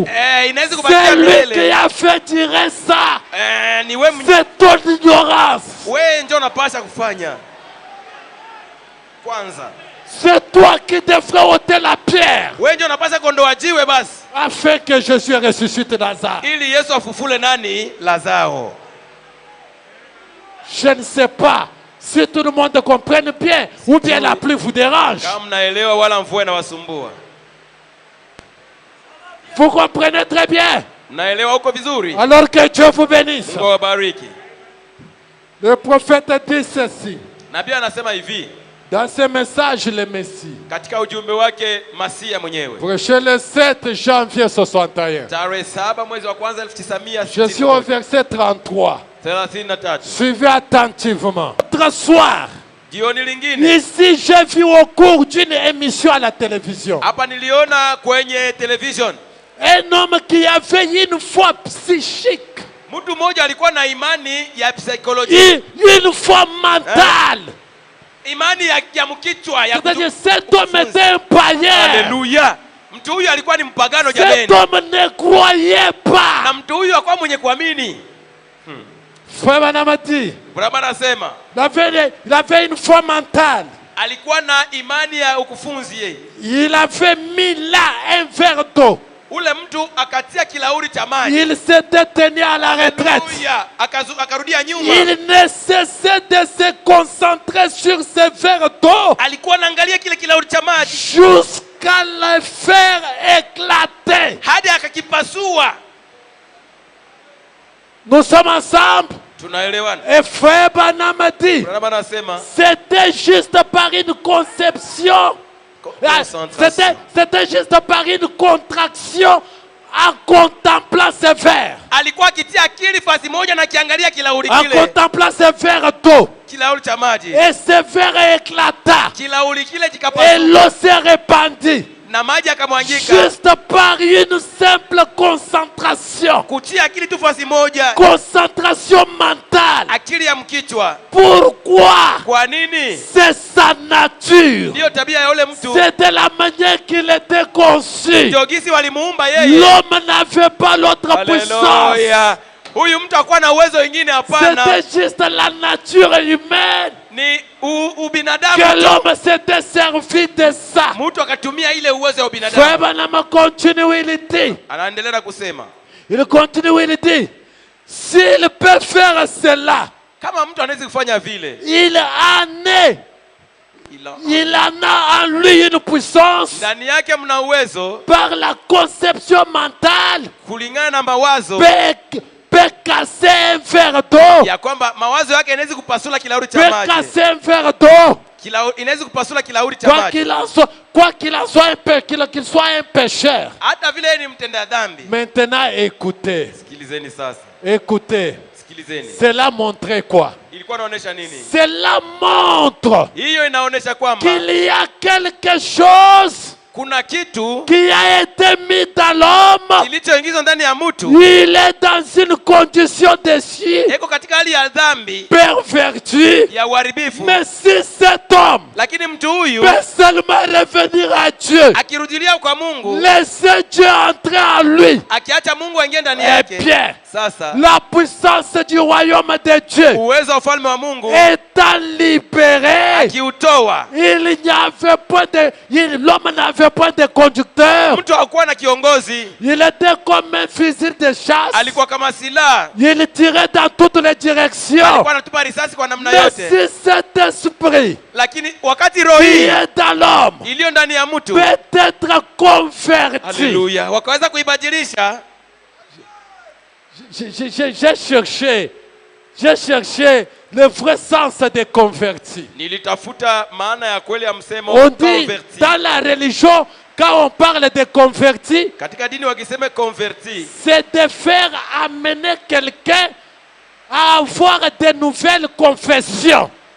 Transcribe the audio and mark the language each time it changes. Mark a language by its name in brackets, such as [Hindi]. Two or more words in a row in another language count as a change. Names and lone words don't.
[Swahili] inaweza kubakia [French] C'est lui qui [Swahili] milele. [French] a fait durer ça. [Swahili] Ni wewe [French] C'est ton ignorance. [Swahili] wewe ndio unapasha kufanya kwanza. [French] C'est toi qui devrais ôter la pierre [Swahili] Wewe ndio unapasha kuondoa jiwe basi, [French] afin que Jésus ressuscite Lazare. [Swahili] ili Yesu afufule nani? Lazaro. [French] Je ne sais pas si tout le monde comprenne bien ou bien la pluie vous dérange. [Swahili] Kama mnaelewa wala mvua inawasumbua. [French] Vous comprenez très bien. [Swahili] Mnaelewa huko vizuri? [French] Alors que Dieu vous bénisse. [Swahili] Mungu awabariki. [French] Le prophète dit ceci. [Swahili] Nabii anasema hivi [French] Dans ce message, le Messie, [Swahili] katika ujumbe wake Masia mwenyewe. [French] prêché le 7 janvier 61. [Swahili] Tarehe 7 mwezi wa kwanza [French] Je suis au 1963. verset 33. 33. Suivez attentivement. Autre soir, [Swahili] Jioni lingine [French] ici, j'ai vu au cours d'une émission à la télévision [Swahili] hapa niliona kwenye television [French] un homme qui avait une foi psychique, [Swahili] mtu mmoja alikuwa na imani ya psychology, [French] une foi mentale. [Swahili] imani ya mkichwa ya [French] C'est-à-dire, cet homme était un païen. [Swahili] Haleluya. Mtu huyu alikuwa ni mpagano [French] Cet [Swahili] jameni, [French] homme ne croyait [Swahili] na [French] pas. [Swahili] mtu huyu akawa mwenye kuamini. [French] Frère Banamati, [Swahili] Brahma anasema [French] il avait une foi mentale. [Swahili] alikuwa na imani ya ukufunzi yeye. [French] Il avait mis là un verre d'eau. [Swahili] ule mtu akatia kilauri cha maji. [French] Il s'était tenu à la retraite. [Swahili] Haleluya. Akarudia nyuma. [French] Il ne cessait de se concentrer sur ce verre d'eau [Swahili] Alikuwa anaangalia kile kilauri cha maji [French] jusqu'à le faire éclater. [Swahili] hadi akakipasua. [French] Nous sommes ensemble. [Swahili] Tunaelewana? [French] Et frère Branham a dit, [Swahili] Branham anasema [French] c'était juste par une conception. C'était juste par une contraction en contemplant ce verre. [Swahili] alikuwa akitia akili fasi moja na kiangalia kilauri [French] En [Swahili] kile. [French] contemplant ce verre d'eau. [Swahili] Kilauri cha maji. [French] Et ce verre éclata. [Swahili] Kilauri kile [French] Et [Swahili] kikapasuka [French] l'eau s'est répandue. [Swahili] na maji akamwangika. [French] Juste par une simple concentration. [Swahili] Kutia akili tu fasi moja. [French] Concentration mentale. [Swahili] Akili ya mkichwa. [French] Pourquoi? [Swahili] Kwa nini? [French] C'est sa nature. [Swahili] Ndiyo tabia ya yule mtu. [French] C'est de la manière qu'il était conçu. [Swahili] Ndio gisi walimuumba yeye. [French] L'homme n'avait pas l'autre puissance. [Swahili] Haleluya. Huyu mtu hakuwa na uwezo wengine, hapana. [French] C'était juste la nature humaine. [Swahili] Ni ubinadamu. [French] Que l'homme s'était servi de ça. [Swahili] Mtu akatumia ile uwezo wa ubinadamu. [French] Frère Branham continue, il dit. [Swahili] Anaendelea na kusema, [French] Il continue, il dit. S'il peut faire cela, [Swahili] kama mtu anaweza kufanya vile, [French] il en a en lui une puissance [Swahili] ndani yake mna uwezo [French] par la conception mentale. [Swahili] kulingana na mawazo [French] Peut casser un verre d'eau. [Swahili] ya kwamba mawazo yake inaweza kupasula kilauri cha [French] Peut [Swahili] maji. [French] casser un verre d'eau. [Swahili] Inaweza kupasula kilauri cha [French] Quoi [Swahili] maji. [French] qu'il en soit, qu'il soit un pécheur. [Swahili] Hata vile yeye ni mtenda dhambi. [French] Maintenant, écoutez. [Swahili] Sikilizeni sasa. [French] Écoutez. [Swahili] Sikilizeni. [French] Cela montrait quoi? [Swahili] Ilikuwa inaonyesha nini? [French] Cela montre [Swahili] Hiyo inaonyesha kwamba [French] qu'il y a quelque chose [Swahili] kuna kitu [French] qui a été mis dans l'homme. [Swahili] kilichoingizwa ndani ya mtu. [French] Il est dans une condition de si [Swahili] Eko katika hali ya dhambi, [French] pervertie. [Swahili] ya uharibifu. [French] Mais si cet homme [Swahili] Lakini mtu huyu [French] peut seulement revenir à Dieu, [Swahili] akirudilia kwa Mungu, [French] laisser Dieu entrer en lui, [Swahili] akiacha Mungu aingie ndani eh yake, [French] bien, [Swahili] sasa [French] la puissance du royaume de Dieu [Swahili] uwezo wa ufalme wa Mungu [French] étant libéré, [Swahili] akiutoa, [French] il n'y avait pas de, l'homme n'avait pas de conducteur. [Swahili] mtu hakuwa na kiongozi, [French] Il était comme un fusil de chasse. [Swahili] alikuwa kama silaha, [French] Il tirait dans toutes les directions. [Swahili] alikuwa anatupa risasi kwa namna [French] Mais [Swahili] yote. [French] si cet esprit [Swahili] Lakini wakati roho [French] qui [Swahili] hii [French] est dans l'homme [Swahili] iliyo ndani ya mtu, [French] peut être converti. [Swahili] haleluya, wakaweza kuibadilisha. [French] J'ai cherché le vrai sens de converti. [Swahili] Nilitafuta maana ya kweli ya msemo [French] On dit converti. dans la religion, quand on parle de converti, [Swahili] Katika dini wakisema converti, [French] c'est de faire amener quelqu'un à avoir de nouvelles confessions.